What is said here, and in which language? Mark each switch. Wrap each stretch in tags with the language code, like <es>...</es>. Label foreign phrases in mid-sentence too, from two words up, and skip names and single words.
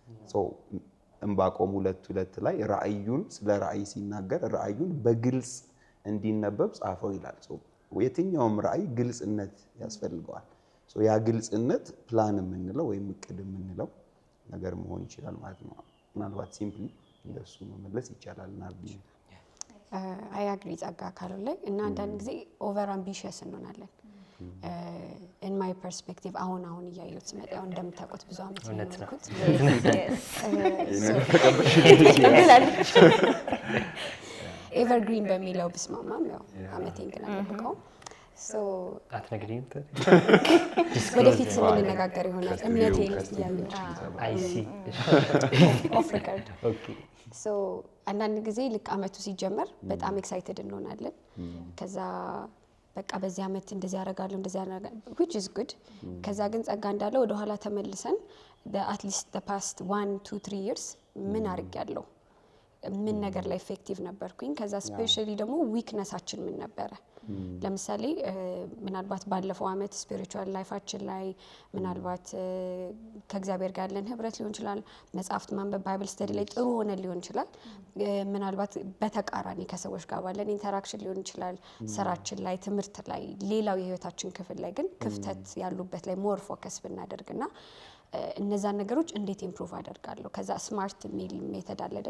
<am>ዕንባቆም 2:2 ላይ ራእዩን ስለ ራእይ ሲናገር ራእዩን በግልጽ እንዲነበብ ጻፈው ይላል። የትኛውም ራእይ ግልጽነት ያስፈልገዋል። ያ ግልጽነት ፕላን የምንለው ወይም እቅድ የምንለው ነገር መሆን ይችላል ማለት ነው። ምናልባት ሲምፕሊ እንደሱ መመለስ ይቻላል እና</am> <en>I agree</en> <am>ጸጋ ካለው ላይ እና አንዳንድ ጊዜ</am> <en>over ambitious</en> <am>እንሆናለን።</am> <en>in my perspective</en> <am>አሁን እያየሁት ስመጣ ያው እንደምታውቁት ብዙ አመት ነው የኖርኩት። ኤቨርግሪን በሚለው ብስማማም ያው አመቴን ግን አልጠብቀውም። አትነግሪኝም? ወደፊት ስንነጋገር ይሆናል። እምነቴ ያዩ</am> <en>አይ ሲ off record።</en> <am>አንዳንድ ጊዜ ልክ አመቱ ሲጀመር በጣም ኤክሳይትድ እንሆናለን። ከዛ በቃ በዚህ አመት እንደዚህ ያደርጋለሁ እንደዚህ ያደርጋለሁ</am> <en>which is good።</en> <am>ከዛ ግን ጸጋ እንዳለው ወደ ኋላ ተመልሰን</am> <en>at least the past 1 2 3 years</en> <am>ምን አድርጌያለሁ፣ ምን ነገር ላይ ኢፌክቲቭ ነበርኩኝ፣ ከዛ ስፔሻሊ ደግሞ ዊክነሳችን ምን ነበረ። ለምሳሌ ምናልባት ባለፈው አመት</am> <en>spiritual life</en> <am>ላይ ምናልባት ከእግዚአብሔር ጋር ያለን ህብረት ሊሆን ይችላል፣ መጽሐፍት ማንበብ</am> <en>Bible study</en> <am>ላይ ጥሩ ሆነ ሊሆን ይችላል። ምናልባት በተቃራኒ ከሰዎች ጋር ባለን ኢንተራክሽን ሊሆን ይችላል፣ ስራችን ላይ፣ ትምህርት ላይ፣ ሌላው የህይወታችን ክፍል ላይ ግን ክፍተት ያሉበት ላይ</am> <en>more focus</en> <am>ብናደርግና እነዛን ነገሮች እንዴት ኢምፕሩቭ አደርጋለሁ። ከዛ</am> <en>smart mil method</en> <am>አለ አይደለ?</am>